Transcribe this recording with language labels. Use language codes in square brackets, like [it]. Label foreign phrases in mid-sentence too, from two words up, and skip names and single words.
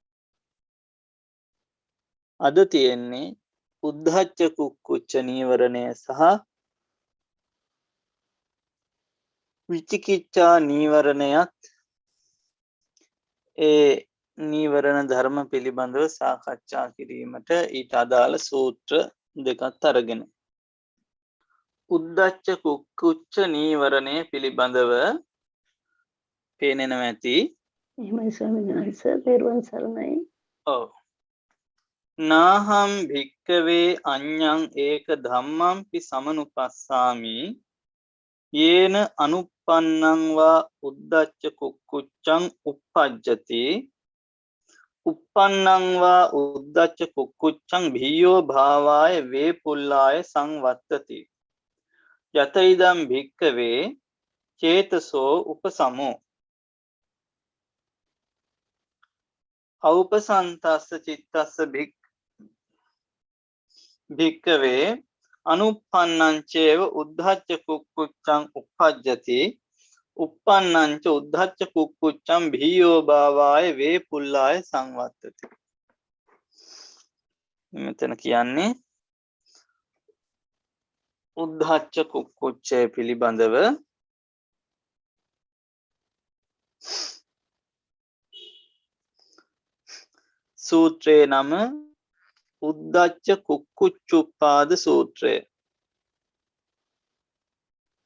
[si] අද තියෙන්නේ උද්ධච්ච කුක්කුච්ච නීවරණය සහ විචිකිච්ඡා නීවරණයත් ඒ නීවරණ ධර්ම පිළිබඳව සාකච්ඡා කිරීමට ඊට අදාළ සූත්‍ර දෙකත් අරගෙන. උද්ධච්ච කුක්කුච්ච නීවරණය පිළිබඳව පේනෙනව ඇති. එහෙමයි ස්වාමීන් වහන්සේ. තෙරුවන් සරණයි. [pi] ඔව්. නාහම් භික්කවේ අඤ්ඤං ඒක ධම්මම්පි සමනුපස්සාමි යේන අනුප්පන්නං වා උද්ධච්ච කුක්කුච්චං uppajjati uppannං වා උද්ධච්ච කුක්කුච්චං භීයෝ භාවාය වේපුල්ලාය සංවත්තති යත ඉදම් භික්කවේ චේතසෝ උපසමෝ අවපසන්තස්ස චිත්තස්ස භික්කවේ අනුප්පන්නං චේව උද්ධච්ච කුක්කුච්චං uppajjati uppannං ච උද්ධච්ච කුක්කුච්චං භීයෝ භාවාය වේපුල්ලාය සංවත්තති. [si] මෙතන කියන්නේ උද්ධච්ච කුක්කුච්චය පිළිබඳව සූත්‍රයේ නම උද්ධච්ච කුක්කුච්චුප්පාද සූත්‍රය.